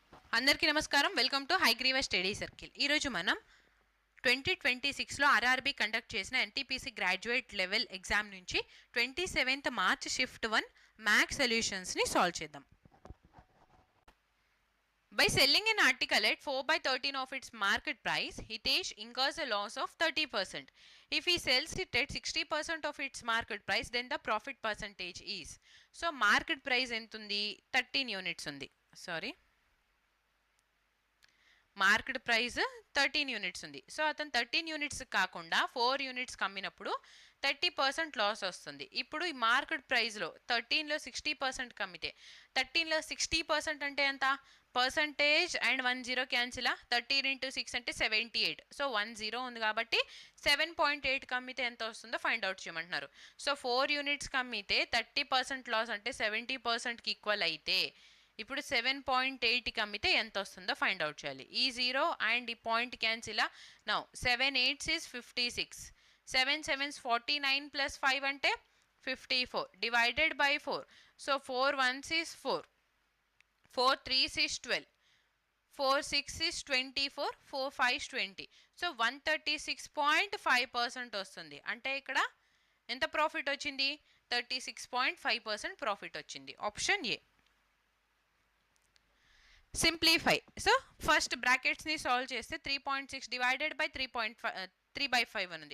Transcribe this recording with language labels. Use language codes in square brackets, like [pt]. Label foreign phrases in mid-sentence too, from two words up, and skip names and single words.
[te] అందరికీ నమస్కారం. [en] Welcome to Hayagriva Study Circle. [te] ఈరోజు మనం 2026లో [en] RRB conduct [te] చేసిన [en] NTPC graduate level exam [te] నుంచి [en] 27th March shift 1 maths solutions solve [te] చేద్దాం. [en] By selling an article at 4/13 of its market price, Hitesh incurs a loss of 30%. If he sells it at 60% of its market price, then the profit percentage is. So market price entundi 13 units undi. [te] Sorry. [en] market price [te] 13 యూనిట్స్ ఉంది. సో అతను 13 యూనిట్స్ కాకుండా 4 యూనిట్స్ కమ్మినప్పుడు 30% లాస్ వస్తుంది. ఇప్పుడు ఈ [en] market price [te] 13లో 60% కమ్మితే 13లో 60% అంటే ఎంత [en] percentage and 10 cancel [te] 13 × 6 అంటే 78. సో 10 ఉంది కాబట్టి 7.8 కమ్మితే ఎంత వస్తుందో [en] find out [te] చేయమంటున్నారు. సో 4 యూనిట్స్ కమ్మితే 30% లాస్ అంటే 70%కి ఈక్వల్ అయితే ఇప్పుడు 7.8కి అమ్మితే ఎంత వస్తుందో [en] find out [te] చేయాలి. [en] ఈ 0 and ఈ point cancel. నౌ 7 8s is 56, 7 7s 49 ప్లస్ 5 అంటే 54 divided by 4. సో 4 1s is 4, 4 3s is 12, 4 6 is 24, 4 5 is 20. [te] సో 136.5% వస్తుంది. అంటే ఇక్కడ ఎంత ప్రాఫిట్ వచ్చింది? 36.5% ప్రాఫిట్ వచ్చింది. [en] option A. [te] సింప్లిఫై. [en] so first brackets solve [te] చేస్తే 3.6 [en] divided by 3/5 [te] అని ఉంది.